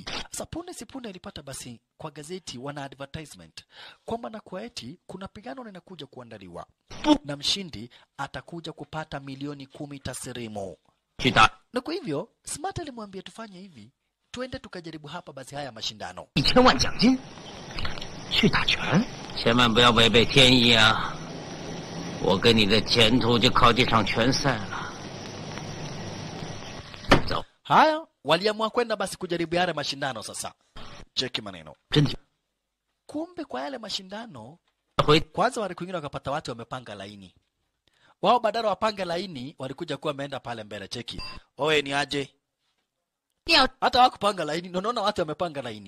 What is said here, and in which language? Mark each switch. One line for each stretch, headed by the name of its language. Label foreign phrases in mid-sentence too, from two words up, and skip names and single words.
Swahili: Sasa punde sipune alipata basi kwa gazeti wana advertisement kwamba na kwa eti kuna pigano linakuja kuandaliwa na mshindi atakuja kupata milioni 10 taslimu. Na kwa hivyo Smart alimwambia tufanye hivi, twende tukajaribu hapa basi haya mashindano.
Chinese: 1000 万奖金去打拳，千万不要违背天意啊！我跟你的前途就靠这场拳赛了。走。
Swahili: Haya, waliamua kwenda basi kujaribu yale mashindano sasa. Cheki maneno. Kumbe kwa yale mashindano kwanza walikuingia wakapata watu wamepanga laini. Wao badala wapange laini walikuja kuwa wameenda pale mbele. Cheki. Oe ni aje? Hata wakupanga laini, unaona watu wamepanga laini.